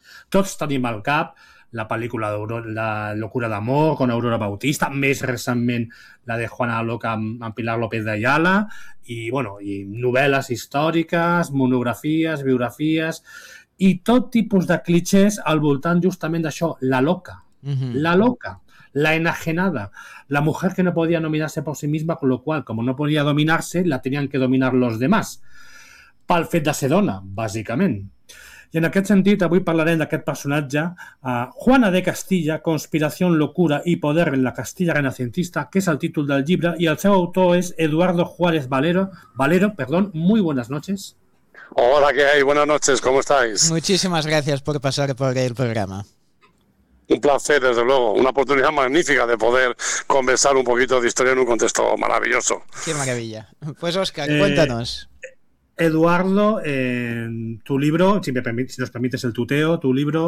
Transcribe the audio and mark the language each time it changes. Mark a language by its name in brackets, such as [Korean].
[Catalan] Tots tenim al cap la pel·lícula La locura d'amor con Aurora Bautista, més recentment la de Juana la Loca amb Pilar López de Ayala, i, bueno, i novel·les històriques, monografies, biografies, i tot tipus de clichés al voltant justament d'això, la loca. [Spanish] La loca, la enajenada, la mujer que no podía dominarse por sí misma, con lo cual, como no podía dominarse, la tenían que dominar los demás, [Catalan] pel fet de ser dona, bàsicament. I en aquest sentit, avui parlarem d'aquest personatge, Juana de Castilla, Conspiración, locura y poder en la Castilla renacentista, que és el títol del llibre, i el seu autor és Eduardo Juárez Valero, [Spanish] muy buenas noches. Hola, ¿qué hay? Buenas noches, ¿cómo estáis? Muchísimas gracias por pasar por el programa. Un placer, desde luego. Una oportunidad magnífica de poder conversar un poquito de historia en un contexto maravilloso. ¡Qué maravilla! Pues, Óscar, cuéntanos. Eduardo, tu libro, si nos permites el tuteo, tu libro...